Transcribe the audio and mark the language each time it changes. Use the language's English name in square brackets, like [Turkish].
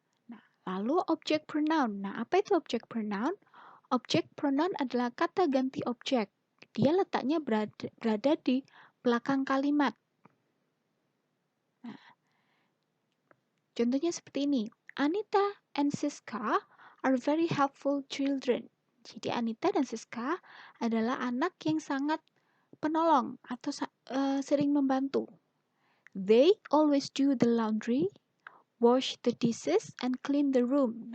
[Indonesian] Nah, lalu objek pronoun. Nah, apa itu objek pronoun? Objek pronoun adalah kata ganti objek. Dia letaknya berada di belakang kalimat. Nah, contohnya seperti ini. [English] Anita and Siska are very helpful children. [Indonesian] Jadi Anita dan Siska adalah anak yang sangat penolong atau sering membantu. [English] They always do the laundry, wash the dishes, and clean the room.